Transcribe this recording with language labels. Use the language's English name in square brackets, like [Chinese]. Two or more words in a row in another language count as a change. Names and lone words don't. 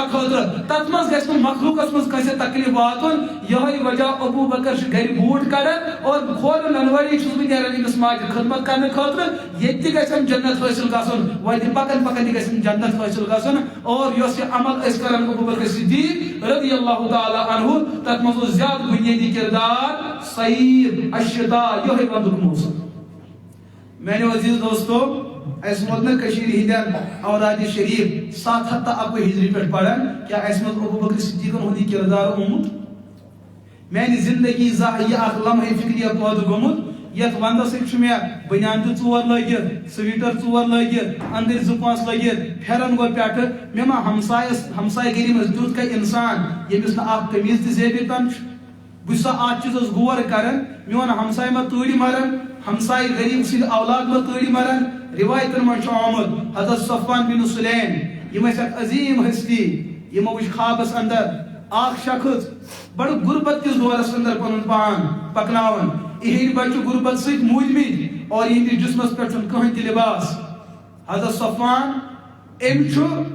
[Kashmiri] خٲطرٕ تتھ منٛز گژھِ نہٕ مخلوقس منٛز کٲنٛسہِ تکلیف واتُن یِہوے وجہ ابوٗ بکر چھُ گرِ بوٗٹ کڑان اور کھولن ننوٲری چھُس بہٕ نیران أمِس ماجہِ خدمت کرنہٕ خٲطرٕ ییٚتہِ تہِ گژھٮ۪م جنت حٲصل گژھُن وتہِ پکن پکن گژھن جنت حٲصل گژھُن اور یۄس یہِ عمل أسۍ کران ابوٗ بکر صدیق [Arabic] رضی اللہ تعالیٰ عنہ [Kashmiri] تتھ منٛز اوس زیادٕ بنیٲدی کردار سعید الشتا یِہوے ونٛدُک موسم میانیو عزیز دوستو اس ووت نا کشیر ہندین اوراد شریف 701 ہجری پہ پڑھن کیا اس مز ابوٗ بکر صدیقن ہُنٛد یہِ کردار اومُت میانہِ زندگی زانٛہہ یہِ اکھ [Urdu] لمحے فکریہ [Kashmiri] پٲدٕ گوٚمُت یتھ ونٛدس سۭتۍ چھُ مےٚ بنیان تہِ 4 لٲگِتھ سویٹر 4 لٲگِتھ أنٛدٕرۍ 2-5 لٲگِتھ پھیرن گوٚو پٮ۪ٹھٕ مےٚ ما ہمسایہِ گٔری منٛز تیُتھ کانٛہہ اِنسان ییٚمِس نہٕ اکھ قمیٖض تہِ زیبہِ تن چھُ بہٕ چھُس اتھ چیٖزس غور کران میون ہمساے ما تۭرِ مران ہمساے غریب سٕنٛدۍ اولاد ما تۭرِ مران روایتن منٛز چھُ آمُت حضرت صفوان بن سُلیم یِم ٲسۍ اکھ عظیٖم ہستی یِمو وٕچھ خوابس اندر اکھ شخص بڑٕ غُربت کِس دورس اندر پنُن پان پکناوان یِہنٛدۍ بچہِ غُربت سۭتۍ موٗدمٕتۍ اور یِہنٛدِس جسمس پٮ۪ٹھ چھُنہٕ کٕہٕنۍ تہِ لباس حضرت صفوان أمۍ چھُ